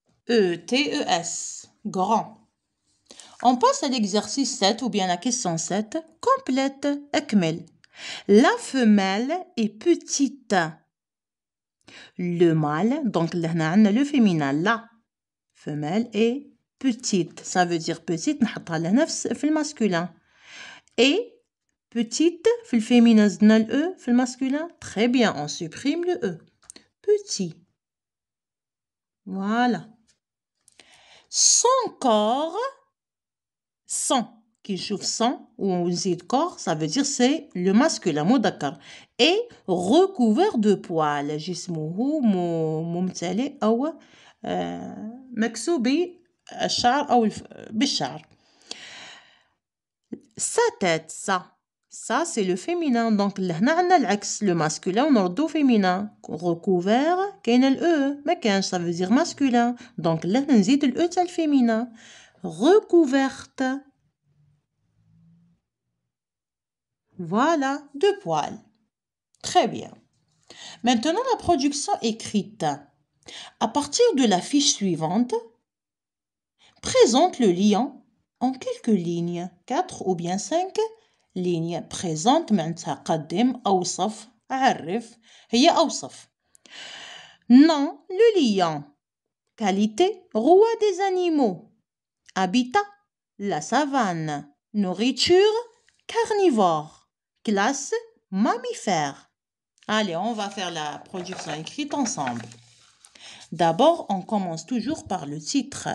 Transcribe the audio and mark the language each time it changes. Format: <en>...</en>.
<fr>E-T-E-S. Grand. On passe à l'exercice 7 ou bien la question 7. Complète.</fr> <ar>أكمل.</ar> <fr>La femelle est petite. Le mâle, donc</fr> <ar>لهنا عندنا</ar> <fr>le féminin. La femelle est petite. Ça veut dire petite.</fr> <ar>نحطها لهنا في الماسكولين.</ar> <fr>Et petite</fr> <ar>في الفيمينين زدنا ال E في الماسكولين.</ar> <fr>Très bien, on supprime le E. Petit. Voilà. Son corps, son, qui joue son, ou on dit corps, ça veut dire c'est le masculin, مذكر, est recouvert de poils.</fr> <ar>جسمه ممتلئ أو مكسو بالشعر أو بالشعر.</ar> <fr>Sa tête, ça c'est le féminin. Donc</fr> <ar>لهنا عندنا العكس</ar> <fr>le masculin</fr> <ar>ونردو</ar> <fr>féminin. recouvert</fr> <ar>كاين ال E ما كانش</ar> <fr>ça veut dire masculin. donc</fr> <ar>لهنا نزيد ال E تاع الفيمينا.</ar> <fr>recouverte. Voilà, de poils. Très bien. Maintenant la production écrite. À partir de la fiche suivante, présente le lion en quelques lignes, 4 ou bien 5 lignes.</fr> <ar>présente معناتها قدم أوصف عرف هي أوصف.</ar> <fr>nom le lion. qualité roi des animaux. habitat la savane. nourriture carnivore. classe mammifère. Allez, on va faire la production écrite ensemble. D'abord, on commence toujours par le titre.</fr>